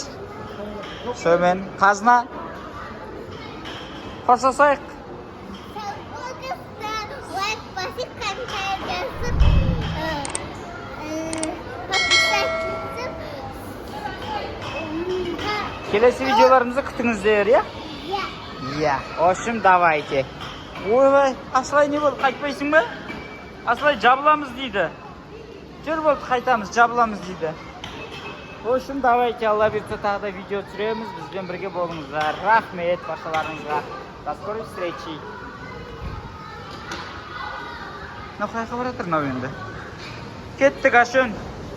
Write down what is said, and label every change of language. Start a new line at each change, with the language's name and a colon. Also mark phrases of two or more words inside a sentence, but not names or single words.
Kazakh: Сонымен қазына қоштасайық. Келесі видеоларымызды күтіңіздер, иә? Иә.
Russian: В общем, давайте.
Kazakh: Ойбай, Асылай не болды, қайтпайсың ба? Асылай жабыламыз дейді. Жүр болды, қайтамыз, жабыламыз дейді.
Russian: В общем, давайте,
Kazakh: Алла берсе тағы да видео түсіреміз. Бізбен бірге болыңыздар. Рахмет баршаларыңызға.
Russian: До скорой встречи.
Kazakh: Мынау қайқа баратыр мынау енді. Кеттік, ашын.